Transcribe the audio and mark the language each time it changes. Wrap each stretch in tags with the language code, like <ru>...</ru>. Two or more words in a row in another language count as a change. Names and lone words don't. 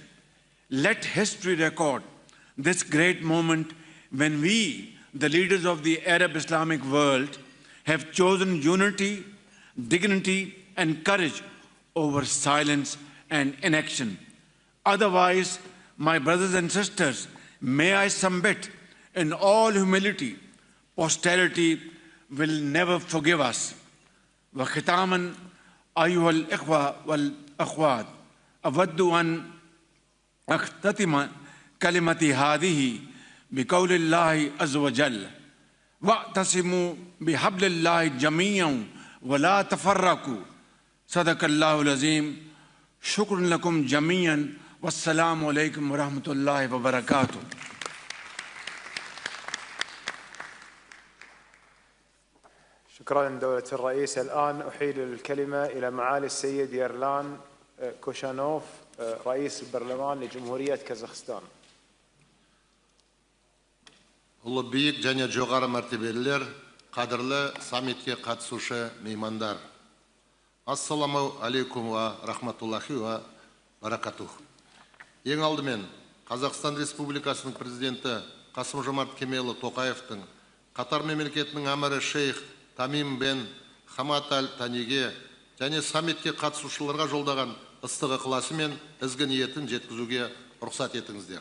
<en>Let history record this great moment when we, the leaders of the Arab Islamic world, have chosen unity, dignity, and courage over silence and inaction. Otherwise, my brothers and sisters, may I submit in all humility, posterity will never forgive us.</en> <ar>وختاما أيها الإخوة والأخوات أود أن أختتم كلمتي هذه بقول الله عز وجل واعتصموا بحبل الله جميعا ولا تفرقوا صدق الله العظيم. شكرا لكم جميعا والسلام عليكم ورحمة الله وبركاته. شكرا دولة الرئيس. الآن أحيل الكلمة إلى معالي السيد يرلان كوشانوف رئيس البرلمان لجمهورية كازاخستان.</ar> <kk>Ұлы биік және жоғары мәртебелілер, қадірлі саммитке қатысушы меймандар.</kk> <ar>السلام عليكم ورحمة الله وبركاته.</ar> <kk>Ең алдымен Қазақстан Республикасының президенті Қасым-Жомарт Кемелұлы Тоқаевтың, Қатар мемлекетінің әмірі шейх Тамим бен Хамад аль-Таниге және саммитке қатысушыларға жолдаған ыстық ықыласы мен ізгі ниетін жеткізуге рұқсат етіңіздер.</kk>